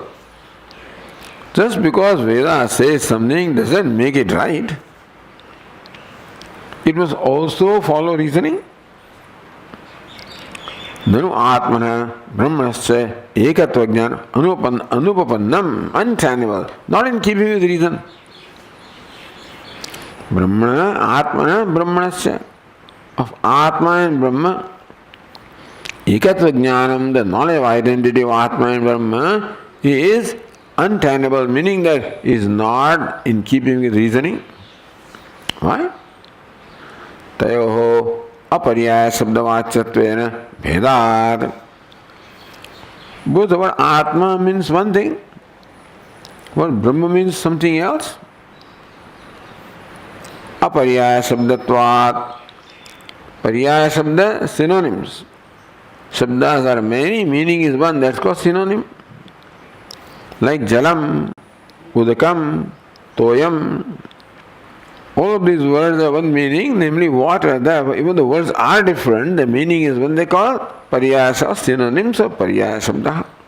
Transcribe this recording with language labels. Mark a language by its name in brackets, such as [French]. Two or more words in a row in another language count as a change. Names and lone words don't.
[English] Just because Veda says something doesn't make it right. It must also follow reasoning. [Sanskrit] Nanu Atmana Brahmanasya Ekatva Jnana Anupapannam, [English] untenable, not in keeping with reason. [Sanskrit] Brahmana Atmana Brahmanasya, [English] of Atma and Brahma, [Sanskrit] Ekatva Jnanam, [English] the knowledge of identity of Atma and Brahma, is untenable, meaning that is not in keeping with reasoning. Why? [Sanskrit] Tayoho aparyaya sabdavacyatvena bhedat. [English] Both the word Atma means one thing, word Brahma means something else. [Sanskrit] Aparyaya sabdatvat. Paryaya sabda, synonyms. [English] Sabdas are many, meaning is one, that's called synonym. [Sanskrit] Like Jalam, Udakam, Toyam. [English] All of these words have one meaning, namely water. Even the words are different, the meaning is one. They call Paryasa, synonyms of [Sanskrit] Paryaya Sabda.